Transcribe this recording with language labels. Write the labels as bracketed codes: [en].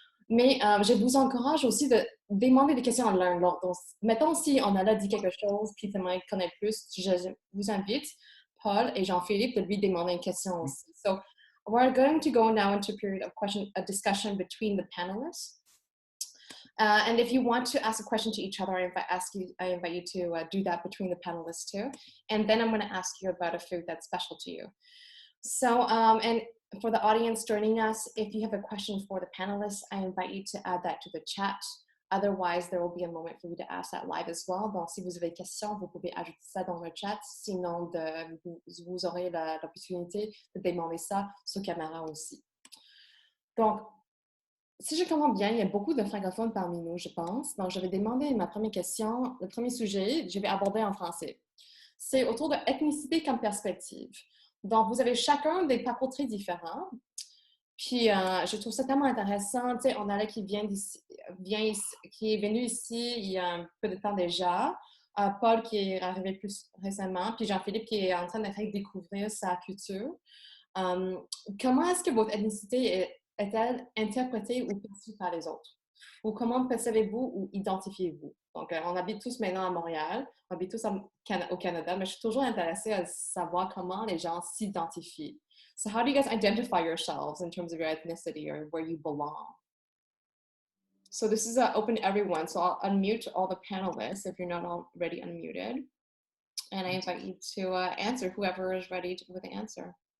[fr] Mais je vous encourage aussi de demander des questions à l'un l'autre. Donc, mettons si on a là dit quelque chose, puis tu aimerais connaître plus, je vous invite, Paul et Jean-Philippe, de lui demander une question aussi. [en] So, we're going to go now into a period of discussion between the panelists. And if you want to ask a question to each other, I invite you to do that between the panelists too. And then I'm going to ask you about a food that's special to you. So, and for the audience joining us, if you have a question for the panelists, I invite you to add that to the chat. Otherwise, there will be a moment for you to ask that live as well. [fr] Donc, si vous avez des questions, vous pouvez ajouter ça dans le chat. Sinon, vous aurez l'opportunité de demander ça sur caméra aussi. Donc, si je comprends bien, il y a beaucoup de francophones parmi nous, je pense. Donc, je vais demander ma première question. Le premier sujet, je vais aborder en français. C'est autour de l'ethnicité comme perspective. Donc, vous avez chacun des parcours très différents. Puis, je trouve ça tellement intéressant. Tu sais, on a là qui est venu ici il y a un peu de temps déjà. Paul qui est arrivé plus récemment, puis Jean-Philippe qui est en train de redécouvrir sa culture. Comment est-ce que votre ethnicité est-elle interprétée ou perçue par les autres? Ou comment percevez-vous ou identifiez-vous? Donc, on habite tous maintenant à Montréal, on habite tous au Canada, mais je suis toujours intéressée à savoir comment les gens s'identifient. [en] So how do you guys identify yourselves in terms of your ethnicity or where you belong? So this is open to everyone. So I'll unmute all the panelists if you're not already unmuted. And I invite you to answer, whoever is ready with the answer.